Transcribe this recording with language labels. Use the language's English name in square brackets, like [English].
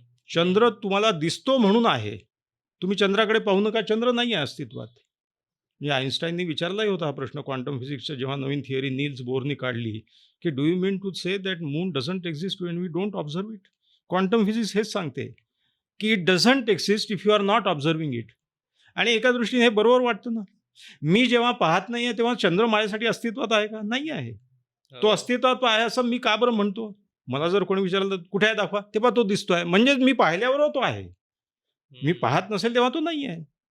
[Marathi] चंद्र तुम्हाला दिसतो म्हणून आहे. तुम्ही चंद्राकडे पाहू नका, चंद्र नाही आहे अस्तित्वात. म्हणजे आइन्स्टाईननी विचारलाही होता हा प्रश्न क्वांटम फिजिक्सच्या जेव्हा नवीन थिअरी नील्स बोरनी काढली, की [English] Do you mean to say that moon doesn't exist when we don't observe it? Quantum physics [Marathi] हेच सांगते, की [English] It doesn't exist if you are not observing it. [Marathi] आणि एका दृष्टीने हे बरोबर वाटतं ना. मी जेव्हा पाहत नाहीये तेव्हा चंद्र माझ्यासाठी अस्तित्वात आहे का? नाही आहे. तो अस्तित्वात आहे असं मी का बरं म्हणतो? मला जर कोणी विचारलं तर कुठे आहे दाखवा, तेव्हा तो दिसतोय. म्हणजेच मी पाहिल्यावर तो आहे. मी पाहत नसेल तेव्हा तो नाही आहे.